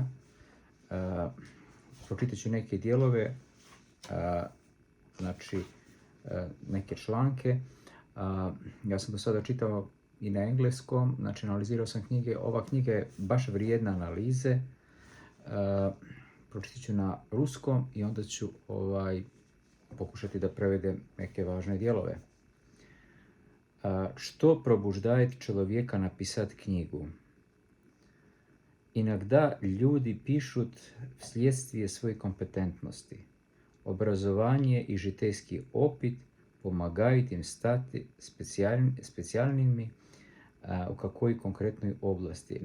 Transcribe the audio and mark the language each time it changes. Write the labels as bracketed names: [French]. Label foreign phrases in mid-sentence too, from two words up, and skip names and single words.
[Bosnian] Pročitat ću neke dijelove, neke članke. Ja sam do sada čitao i na engleskom, analizirao sam knjige. Ova knjiga je baš vrijedna analize. Pročitat ću na ruskom i onda ću pokušati da prevedem neke važne dijelove. [Russian] Что пробуждает человека написать книгу? Иногда люди пишут вследствие своей компетентности. Образование и житейский опыт помогают им стать специальными в какой конкретной области.